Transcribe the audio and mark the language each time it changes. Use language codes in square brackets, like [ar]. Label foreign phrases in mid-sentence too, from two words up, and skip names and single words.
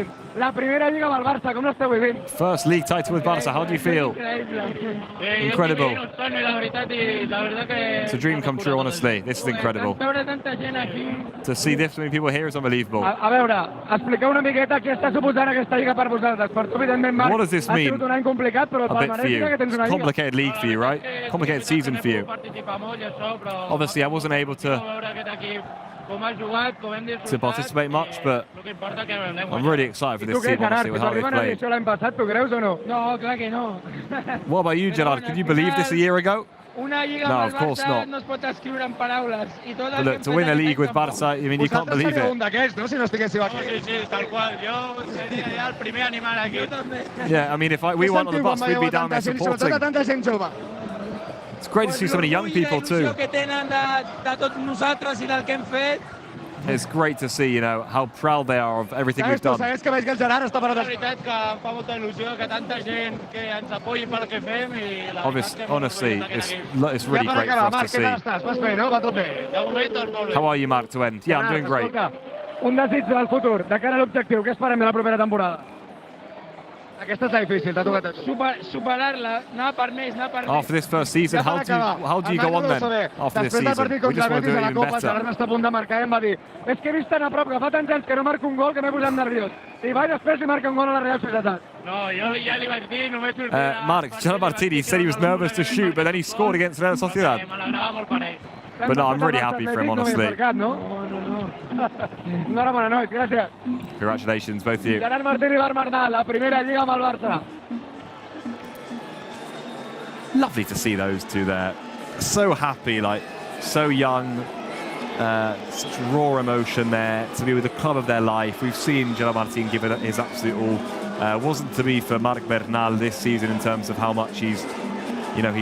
[ca] La primera Lliga amb el Barça, com l'esteu vivint? [en] First league title with Barca, how do you feel? Incredible. It's a dream come true, honestly. This is incredible. To see this many people here is unbelievable. [ca] A veure, expliqueu una miqueta què està suposant aquesta Lliga per vosaltres. Per tu, evidentment, Marc, [en] What does this mean? [ca] ha sigut un any complicat, però [en] A bit for you. [ca] que tens una Lliga. [en] Complicated league for you, right? Complicated season for you. Obviously, I wasn't able to participate much, but I'm really excited for this team, honestly, with how they've played. [ca] L'any passat, tu creus o no? No, clar que no. [en] What about you, Gerard? Could you believe this a year ago? [ca] Una lliga [en] No, [ca] amb [en] of [ca] el [en] course [ca] Barça [en] not. [ca] no es pot escriure en paraules. I tot [en] But [ca] el [en] look, to win a league with Barca, I mean, you can't believe [ca] un [en] it. [ca] d'aquests, no? Si no estiguéssiu aquí. Sí, tal qual. Jo seria ja el primer animal aquí. [en] Yeah, I mean, if we went on the bus, we'd be down there [ca] Sobretot a [en] supporting. [ca] tanta gent jove. [en] It's great to see so many young people too. [ca] que tenen de tots nosaltres i del que hem fet. [en] It's great to see, you know, how proud they are of everything we've done. [ca] Sabes que veig que el Gerard està per La veritat que em fa molta il·lusió que tanta gent que ens apoyi pel que fem i la veritat que [en] Honestly, it's really [ca] Ja per [en] great [ca] acabar, [en] for [ca] Marc, [en] us to [ca] què tal [en] see. [ca] estàs? Vas bé, no? Va tot bé. de moment tot molt bé. [en] How are you, Marc, to end? Yeah, I'm doing great. [ca] Escolta, un desig del futur, de cara a l'objectiu, què esperem de la propera temporada? Aquesta està difícil, t'ha tocat a tu. Superar-la, anar per més, anar per més. [en] After this first season, how do you go on then? After this [ca] Després del [en] season, [ca] partit [en] we [ca] contra [en] just want to [ca] Betis [en] do [ca] a [en] it [ca] la [en] even [ca] Copa, el [en] better. [ca] Gerard està a punt de marcar i em va dir és que he vist tan a prop que fa tants anys que no marco un gol que m'he posat nerviós. I vaig després i marca un gol a la Real Societat. No, jo ja li vaig dir, només sortirà... [en] Marc, Gerard Martini said he was nervous to shoot, but then he scored against Real Sociedad. [ca] M'alegrava molt per ell. [en] But no, I'm really happy for him, honestly. [ca] No? Enhorabona, nois, gràcies. [en] Congratulations, both of you. [ca] Gerard Martín i Marc Bernal, la primera Lliga amb el Barça. [en] Lovely to see those two there. So happy, like, so young. Such raw emotion there to be with the club of their life. We've seen Gerard Martin give it his absolute all. Wasn't to be for Marc Bernal this season in terms of how much he's played.